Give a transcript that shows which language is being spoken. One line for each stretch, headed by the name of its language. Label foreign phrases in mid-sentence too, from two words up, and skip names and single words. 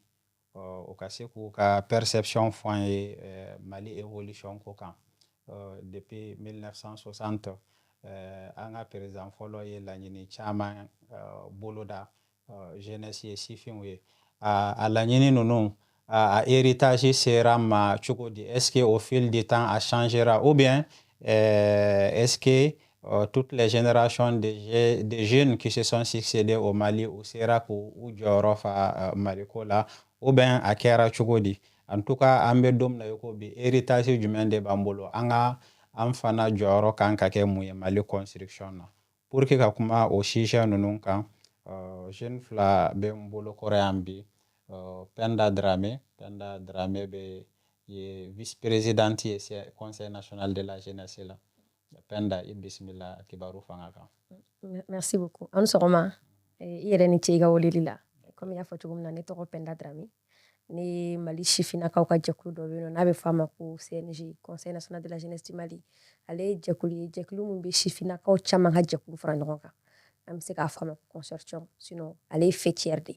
Bambara: O ka se k'u ka perception fɔ an ye Mali évolution ko kan. Depuis 1960 an ka président fɔlɔ ye laɲini caman boloda jeunesse ye sifinw ye. A laɲini ninnu a héritage sera ma cogo di?
French: Est-ce que au fil du temps a changera ou bien est-ce que toutes les générations de jeunes qui se sont succédés au Mali
Bambara: u sera k'u jɔyɔrɔ fa Maliko la
French: ou bien
Bambara: a kɛra cogo di?
French: En tout cas
Bambara: an bɛ don min na i ko bi héritage jumɛn de b'an bolo? An fana jɔyɔrɔ kan ka kɛ mun ye Mali construction na?
French: Pour que
Bambara: ka kuma o sujet ninnu kan jeune fila bɛ n bolo kɔrɔ yan bi. Penda Dramé bɛ ye vice-présidente ye
French: Conseil national de la jeunesse
Bambara: la. Penda i bisimila kibaru fanga kan.
French: Merci beaucoup.
Bambara: An sɔgɔma i yɛrɛ ni ce i ka weleli la. Comme i y'a fɔ cogo min na ne tɔgɔ Penda Dramé. Ne Mali sifinnakaw ka jɛkulu dɔ bɛ yen nɔ n'a bɛ fɔ a ma ko CNG
French: Conseil national de la jeunesse du Mali.
Bambara: Ale ye jɛkulu ye jɛkulu min bɛ sifinnakaw caman ka jɛkulu fara ɲɔgɔn kan. An bɛ se k'a fɔ a ma ko consortium sinon ale ye fêtière de.